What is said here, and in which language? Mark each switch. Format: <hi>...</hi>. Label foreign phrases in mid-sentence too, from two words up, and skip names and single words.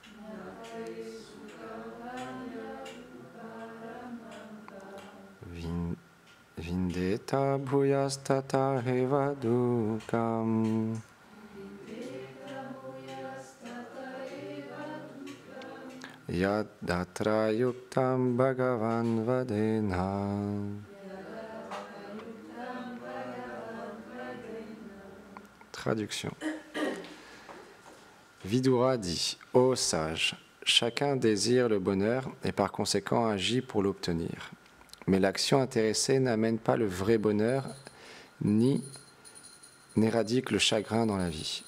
<sa>विन्देत भूयस्तत हेव दुकम्. यदत्र युक्तं भगवान् वदेन.</sa> <fr>Traduction. Vidura dit: Ô sage, chacun désire le bonheur et par conséquent agit pour l'obtenir. Mais l'action intéressée n'amène pas le vrai bonheur ni n'éradique le chagrin dans la vie.</fr>